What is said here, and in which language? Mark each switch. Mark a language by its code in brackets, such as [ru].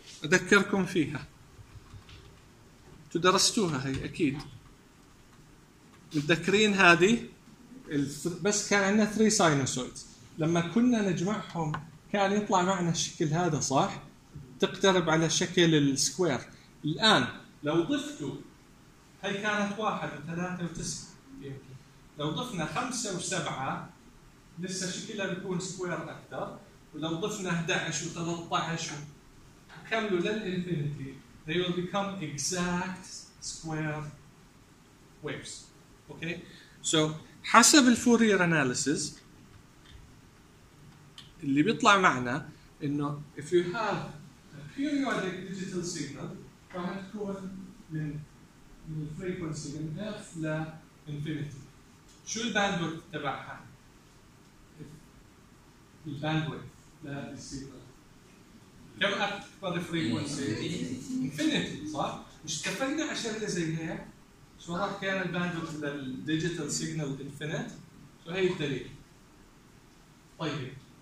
[ar] اذكركم فيها تدرستوها هي اكيد متذكرين هذه بس كان عندنا 3 ساينوسويدز لما كنا نجمعهم كان يطلع معنا الشكل هذا صح؟ تقترب على شكل السكوير. الآن لو ضفتوا هاي كانت 1 و3 و9 يمكن لو ضفنا 5 و7 لسه شكلها بيكون سكوير أكثر. ولو ضفنا 11 و13 وكملوا للإنفينيتي [en] they will become exact square waves. Okay [ar] so حسب الفورير أناليسز اللي بيطلع معنا إنه [en] if you have periodic digital signal [ar] راح تكون من [en] frequency من F ل infinity. [ar] شو الباندويث تبعها؟ الباندويث ل signal كم أكبر frequency؟ infinity صح؟ مش اتفقنا عشان اللي زي هيك؟ شو راح كان الباندويث لل digital signal infinite؟ شو هي الدليل؟ طيب